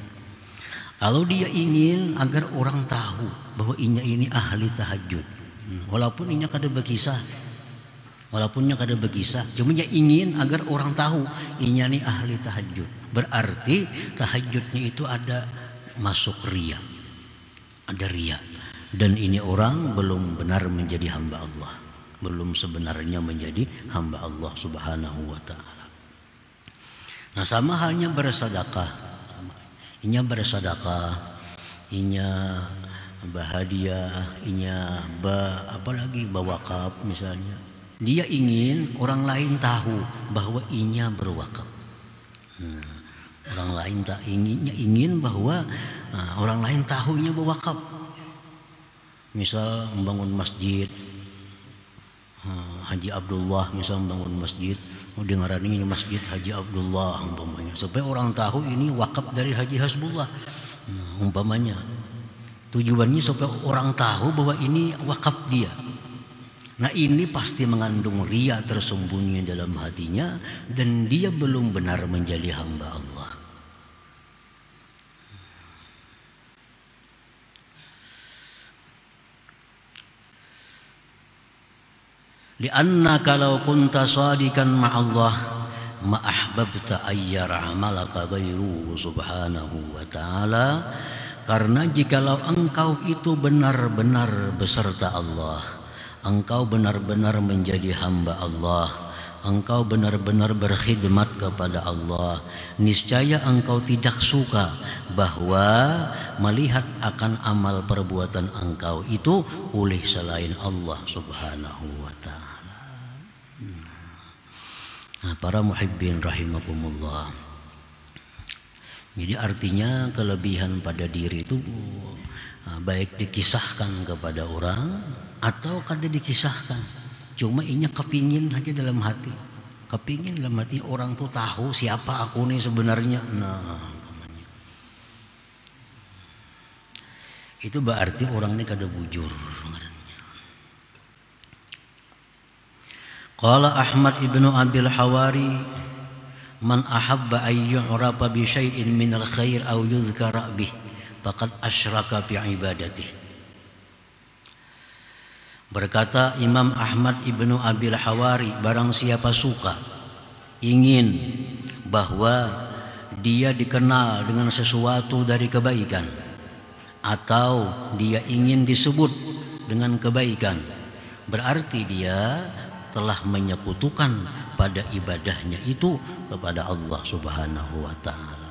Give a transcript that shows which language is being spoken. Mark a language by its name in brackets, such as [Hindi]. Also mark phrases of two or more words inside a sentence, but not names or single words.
[Indonesian] Kalau dia ingin agar orang tahu bahwa inya ini ahli tahajud, walaupun inya kada berkisah, cuma dia ingin agar orang tahu inya ini ahli tahajud, berarti tahajudnya itu ada masuk riya, ada riya, dan ini orang belum benar menjadi hamba Allah, belum sebenarnya menjadi hamba [Arabic] الله سبحانه وتعالى. [Indonesian] Nah, sama halnya bersedekah. Inya bersedekah, inya bahadiah, inya apalagi berwakaf misalnya. Dia ingin orang lain tahu bahwa inya berwakaf. Nah, orang lain tak ingin bahwa orang lain tahu inya berwakaf. Misal membangun masjid, Haji Abdullah misal membangun masjid, dengaran ini masjid Haji Abdullah umpamanya, supaya orang tahu ini wakaf dari Haji Hasbullah umpamanya. Tujuannya supaya orang tahu bahwa ini wakaf dia. Nah, ini pasti mengandung riya tersembunyi dalam hatinya dan dia belum benar menjadi hamba Allah. [Arabic] لأنك لو كنت صادقا مع الله ما أحببت أن يرى عملك غيره سبحانه وتعالى. [Indonesian] Karena jikalau engkau itu benar-benar beserta Allah, engkau benar-benar menjadi hamba Allah, engkau benar-benar berkhidmat kepada Allah, niscaya engkau tidak suka bahwa melihat akan amal perbuatan engkau itu oleh selain [Arabic] الله سبحانه وتعالى. [Indonesian] Nah, [Arabic] المحبين رحمكم الله. [Indonesian] Jadi artinya kelebihan pada diri itu baik dikisahkan kepada orang atau kada dikisahkan, cuma inya kepingin aja dalam hati, kepingin dalam hati orang tuh tahu siapa aku nih sebenarnya. Nah, itu berarti orang ini kada bujur. [Arabic] قال أحمد بن أبي الحواري من أحب أن يعرف بشيء من الخير أو يذكر به فقد أشرك بعبادته. [Indonesian] Berkata Imam Ahmad ibnu Abil Hawari, barang siapa suka ingin bahwa dia dikenal dengan sesuatu dari kebaikan atau dia ingin disebut dengan kebaikan, berarti dia telah menyekutukan pada ibadahnya itu kepada [Arabic] الله سبحانه وتعالى.